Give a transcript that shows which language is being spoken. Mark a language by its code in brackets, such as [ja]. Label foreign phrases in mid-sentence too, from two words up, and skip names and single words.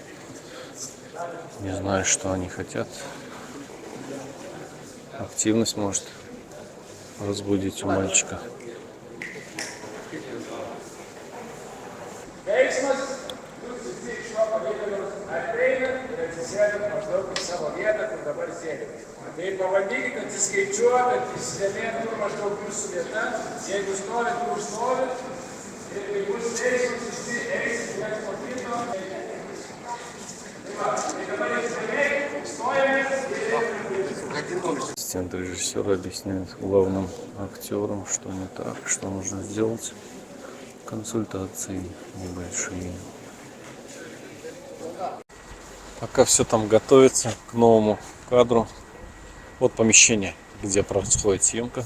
[ru] Не знаю, что они хотят. Активность может разбудить у мальчика. [lt] Tai pabandykite atsiskaičiuoti, įsidėmėti, kur maždaug jūsų vieta. Jeigu storit, kur storit, ir bus veiksmas, visi eisit, viens po kito. Tai dabar įsidėmėkit, [ru] Ассистент режиссера объясняет главным актерам, что не так, что нужно сделать. Консультации небольшие. Пока все там готовится к новому кадру. Вот помещение, где происходит съемка.